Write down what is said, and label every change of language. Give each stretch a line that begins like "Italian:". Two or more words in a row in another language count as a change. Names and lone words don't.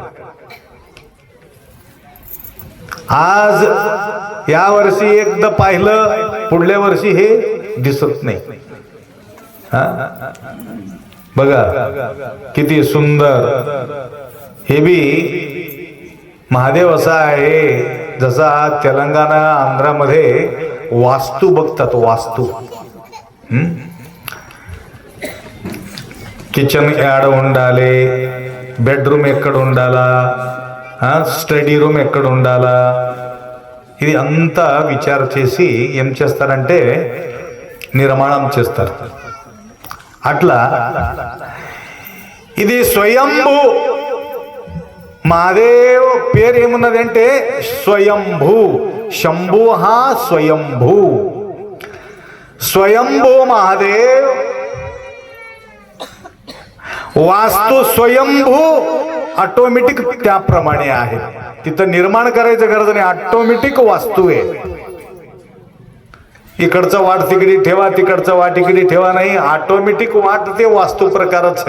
Marathi: आज या वर्षी एकदा पाहिलं, पुढल्या वर्षी हे दिसत नाही. बघा किती सुंदर. हे बी महादेव असा आहे, जसा तेलंगणा आंध्रामध्ये वास्तू बघतात, वास्तू
Telugu: కిచెన్ యాడ ఉండాలి, బెడ్రూమ్ ఎక్కడ ఉండాలా,
English: study room
Telugu: ఎక్కడ ఉండాలా, ఇది అంతా విచార చేసి ఏం చేస్తారంటే నిర్మాణం చేస్తారు. అట్లా ఇది స్వయంభూ మహాదేవ్ పేరు ఏమున్నదంటే స్వయంభూ. శంభు స్వయంభూ,
Marathi: स्वयंभू महादेव. वास्तू स्वयंभू ऑटोमॅटिक त्याप्रमाणे आहे. तिथं निर्माण करायचं गरज नाही, ऑटोमॅटिक वास्तू आहे. इकडचं वाट तिकडे ठेवा, तिकडचं वाट इकडे ठेवा नाही, ऑटोमॅटिक वाट ते वास्तू प्रकारच आहे.